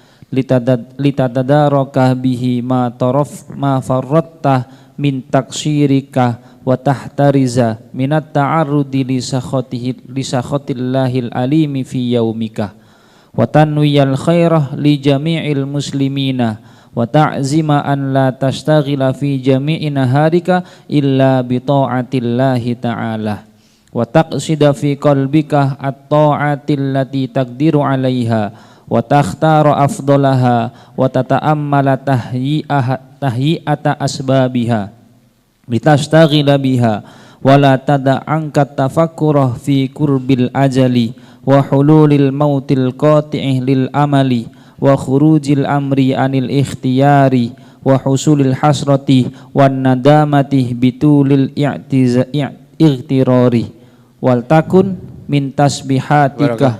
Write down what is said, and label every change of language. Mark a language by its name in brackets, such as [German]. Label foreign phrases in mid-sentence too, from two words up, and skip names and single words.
[Arabic] لتتدارك به ما فرطت من تقصيرك وتحترز من التعرض لسخط الله العالم في يومك وتنوي الخير ل جميع المسلمين وتعزم أن لا تشتغل في جميع نهارك إلا بطاعة الله تعالى و تقصد في قلبك الطاعات التي تقدر عليها وتختار أفضلها و تتأمل تهيئة أسبابها لتشتغل بها ولا تدعنك تفكره في قرب الأجل وحلول الموت القاطع للأمل وخروج الأمر عن الاختيار وحصول الحسرة والندامة بطول الاغترار ولتكن من تسبيحاتك.